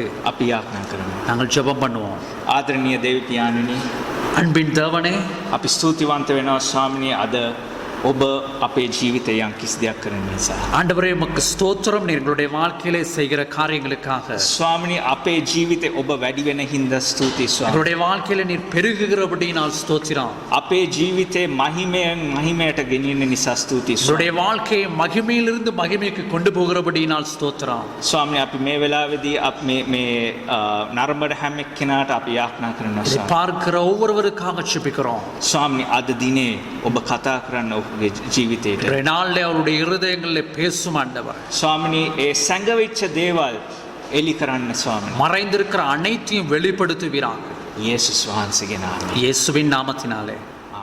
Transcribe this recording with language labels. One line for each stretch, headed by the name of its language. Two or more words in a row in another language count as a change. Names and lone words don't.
Sinhala: අපි යාඥා කරමු.
Tamil: நாங்கள் ஜெபம் பண்ணுவோம்.
Sinhala: ආදරණීය දේවි පියාණනි,
Tamil: அன்பின் தேவனே,
Sinhala: අපි ස්තුතිවන්ත වෙනවා ස්වාමිනේ අද ඔබ අපේ ජීවිතය යම් කිසි දෙයක් කරන නිසා.
Tamil: ஆண்டவரே உமக்கு ஸ்தோத்திரம், நீர் எங்களுடைய வாழ்க்கையிலே செய்கிற காரியங்களுக்காக.
Sinhala: ස්වාමිනේ අපේ ජීවිතේ ඔබ වැඩි වෙන හින්දා ස්තුතියි ස්වාමී.
Tamil: எங்களுடைய வாழ்க்கையில நீர் பெருகுகிறபடியினால் ஸ்தோத்திரம்.
Sinhala: අපේ ජීවිතේ මහිමයෙන් මහිමයට ගෙනියන නිසා ස්තුතියි ස්වාමී.
Tamil: எங்களுடைய வாழ்க்கையை மகிமையிலிருந்து மகிமைக்கு கொண்டு போகிறபடியினால் ஸ்தோத்திரம்.
Sinhala: ස්වාමී අපි මේ වෙලාවේදී මේ නරඹන හැම එක්කෙනාට අපි යාඥා කරනවා
Tamil: இதை
Sinhala: ස්වාමී.
Tamil: பார்க்கிற ஒவ்வொருவருக்காக ஜெபிக்கிறோம்.
Sinhala: ස්වාමී අද දිනේ ඔබ කතා කරන්න ඔබගේ ජීවිතේට.
Tamil: இன்றைய நாளிலே அவருடைய இருதயங்களில் பேசும் ஆண்டவர்.
Sinhala: ස්වාමිනේ ඒ සංගවිච්ච දේවල් එලි කරන්න ස්වාමී.
Tamil: மறைந்திருக்கிற அனைத்தையும் வெளிப்படுத்துவீராக
Sinhala: යේසුස් වහන්සේගේ නාමයෙන්.
Tamil: இயேசுவின் நாமத்தினாலே.